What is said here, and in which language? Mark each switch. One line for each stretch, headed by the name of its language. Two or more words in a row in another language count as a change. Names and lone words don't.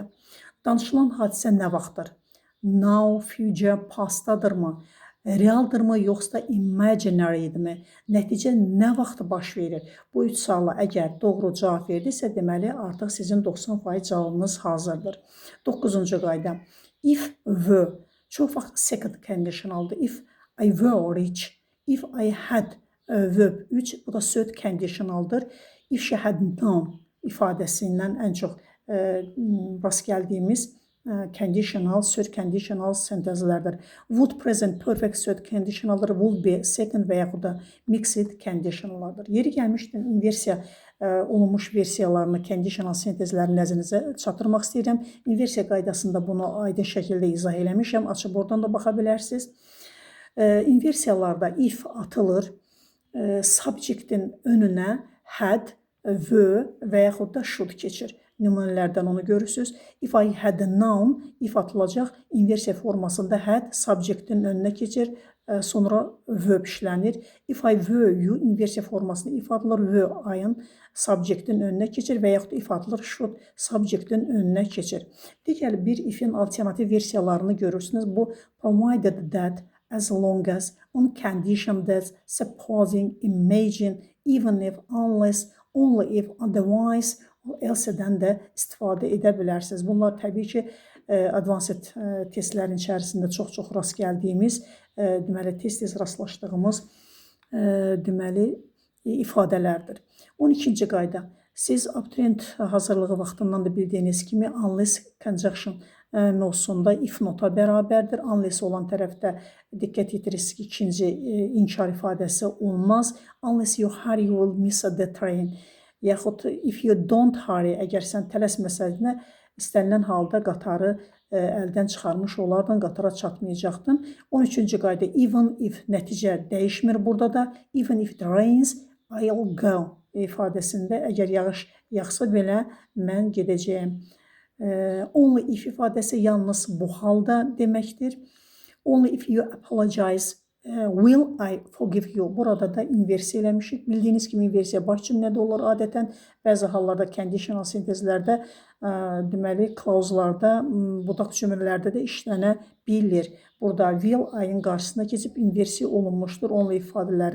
Azerbaijani: Danışılan hadisə nə vaxtdır?
English: Now, future,
Azerbaijani: pastdadırmı? Realdırmı, yoxsa imaginary'dirmi? Nəticə nə vaxt baş verir? Bu 3 suala əgər doğru cavab verdisə, deməli artıq sizin 90% cavabınız hazırdır. 9-cu qayda.
English: If were,
Azerbaijani: çox vaxt second conditionaldır.
English: If I were rich, if I had verb 3,
Azerbaijani: bu da third conditionaldır.
English: If she had known
Azerbaijani: ifadəsindən ən çox rast gəldiyimiz conditional,
English: third conditional
Azerbaijani: sentezlərdir.
English: Would present perfect third conditionaldır. Would be second
Azerbaijani: və yaxud da
English: mixed conditionallardır.
Azerbaijani: Yeri gəlmişdən inversiya olunmuş versiyalarını, conditional sentezlərini nəzərinizə çatdırmaq istəyirəm. İnversiya qaydasında bunu aydın şəkildə izah eləmişəm. Açıb oradan da baxa bilərsiniz. İnversiyalarda if atılır, subjectin önünə had, were və yaxud da should keçir. Nümunələrdən onu görürsünüz.
English: If I had known,
Azerbaijani: if atılacaq, inversiya formasında had subjectin önünə keçir, sonra verb işlənir.
English: If I were you,
Azerbaijani: inversiya formasında if atılır,
English: were I'ın
Azerbaijani: subjectin önünə keçir və yaxud if atılır, should subjectin önünə keçir. Digər bir if'in alternativ versiyalarını görürsünüz.
English: Bu provided that, as long as, on condition that, supposing, imagine, even if, unless, only if, otherwise,
Azerbaijani: else-dən də istifadə edə bilərsiniz. Bunlar təbii ki, advanced testlərin içərisində çox-çox rast gəldiyimiz, deməli, tez-tez rastlaşdığımız deməli, ifadələrdir. 12-ci qayda. Siz abituriyent hazırlığı vaxtından da bildiyiniz kimi
English: unless conjunction
Azerbaijani: mövzusunda
English: if nota
Azerbaijani: bərabərdir. Unless olan tərəfdə diqqət yetirirsiniz ki, ikinci inkar ifadəsi olmaz.
English: Unless you hurry, you will miss the train. Yaxud if you don't hurry,
Azerbaijani: əgər sən tələsməsəydin, istənilən halda qatarı əldən çıxarmış olardan, qatara çatmayacaqdın. 13-cü qayda,
English: even if
Azerbaijani: nəticə dəyişmir burada da.
English: Even if it rains, I'll go
Azerbaijani: ifadəsində əgər yağış yağsa belə mən gedəcəyəm.
English: Only if
Azerbaijani: ifadəsi yalnız bu halda deməkdir.
English: Only if you apologize, will I forgive you.
Azerbaijani: Burada da inversiya eləmişik. Bildiyiniz kimi inversiya baş cümlədə olur adətən. Bəzi hallarda conditional sentezlərdə, deməli, klauzlarda, budaq cümlələrdə də işlənə bilir. Burada
English: will I-ın
Azerbaijani: qarşısına keçib inversiya olunmuşdur.